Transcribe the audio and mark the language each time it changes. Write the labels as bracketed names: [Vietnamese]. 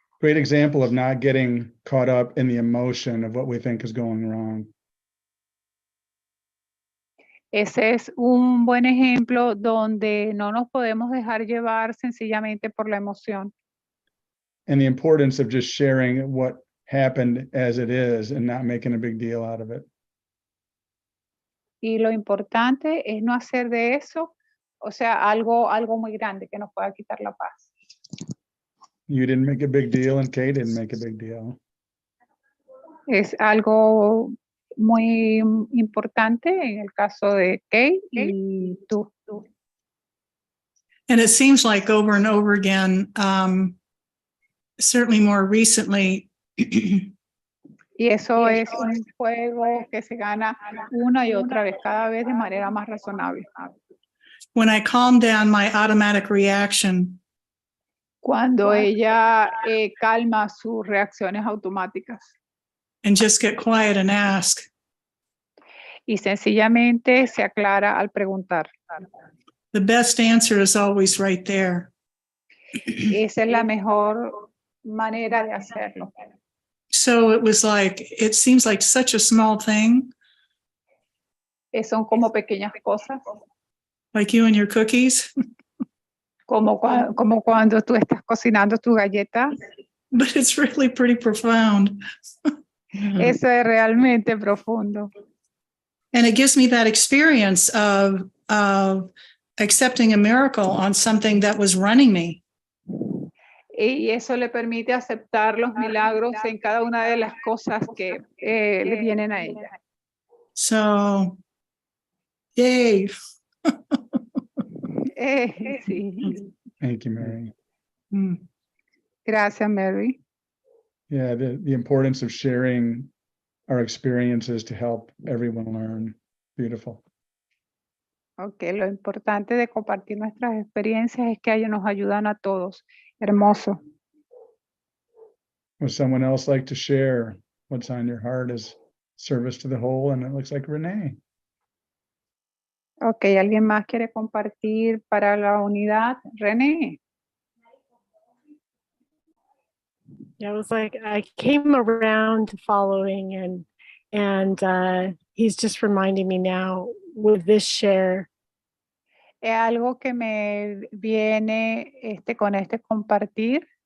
[English] Great example of not getting caught up in the emotion of what we think is going wrong. [Spanish] Ese es un buen ejemplo donde no nos podemos dejar llevar sencillamente por la emoción. [English] And the importance of just sharing what happened as it is and not making a big deal out of it. [Spanish] Y lo importante es no hacer de eso, o sea, algo muy grande que nos pueda quitar la paz. [English] You didn't make a big deal and Kay didn't make a big deal. [Spanish] Es algo muy importante en el caso de Kay y tú. [English] And it seems like over and over again, certainly more recently, [Spanish] Y eso es un juego que se gana una y otra vez, cada vez de manera más razonable. [English] when I calm down my automatic reaction, [Spanish] Cuando ella calma sus reacciones automáticas [English] and just get quiet and ask, [Spanish] y sencillamente se aclara al preguntar. [English] the best answer is always right there. [Spanish] Esa es la mejor manera de hacerlo. [English] So it seems like such a small thing, [Spanish] Son como pequeñas cosas, [English] like you and your cookies, [Spanish] como cuando tú estás cocinando tus galletas. [English] but it's really pretty profound. [Spanish] Eso es realmente profundo. [English] And it gives me that experience of accepting a miracle on something that was running me. [Spanish] Y eso le permite aceptar los milagros en cada una de las cosas que le vienen a ella. [English] So, yay. [Spanish] Sí. [English] Thank you, Mary. Mm. [Spanish] Gracias, Mary. [English] Yeah, the importance of sharing our experiences to help everyone learn. Beautiful. [Spanish] Ok, lo importante de compartir nuestras experiencias es que ellos nos ayudan a todos. Hermoso. [English] Would someone else like to share what's on your heart as service to the whole? And it looks like Renee. [Spanish] Ok, ¿alguien más quiere compartir para la unidad? René. [English] Yeah, it was like I came around to following, and he's just reminding me now with this share. [Spanish] Es algo que me viene con este compartir.